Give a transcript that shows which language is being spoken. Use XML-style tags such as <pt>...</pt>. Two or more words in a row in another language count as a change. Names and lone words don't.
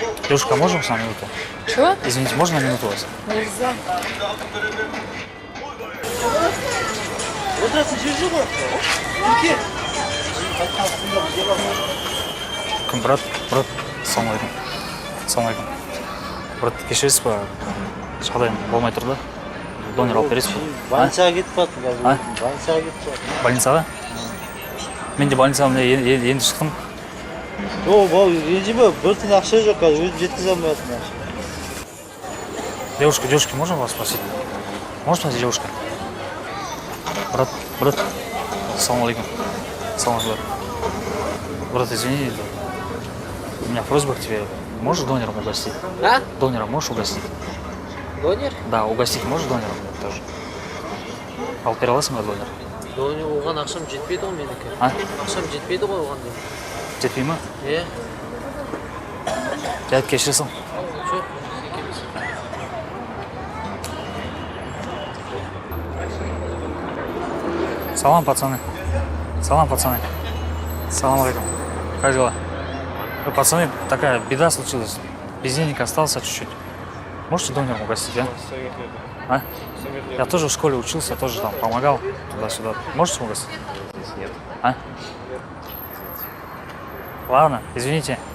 <ru>Девушка, можно с вами минуту? Что? Извините, можно на минуту вас? Нельзя.</ru> <kk>Брат, ассалаумалейкум. Ассалаумалейкум. Брат, кешіресіз ба? Жағдайым болмай тұр да. Донор алып бересіз ба? Больницаға кетіп қалды А? қазір. Больницаға кетіп қалды. Больницаға? Мен де больницаға енді шықтым. Жоқ, бау, ренжіме, бір тиын ақша жоқ қазір, өзім жеткізе алмайатырмын ақша.</kk> <ru>Девушка, можно вас спросить? Можно спросить, девушка?</ru> <kk>Брат, ассалаумалейкум. Ассалаумалейкум.</kk> <ru>Брат, извини, у меня просьба к тебе. Можешь донором угостить? А? Донором можешь угостить? Донер? Да, угостить можешь донором тоже?</ru> <kk>Алып бере аласың ба донор? Донер оған ақшам жетпейді ғой менікі. А? Ақшам жетпейді ғой оған деймін. Жетпей ма? Е? Жарайды, кешіресің. Жоқ.</kk> <ru>Салам, пацаны. Салам, пацаны. Салам алейкум. Как дела? Пацаны, такая беда случилась. Без денег остался чуть-чуть. Можете донором угостить, а? А? Я тоже в школе учился, тоже там помогал туда-сюда. Можете угостить? Нет. А? Ладно, извините.</ru>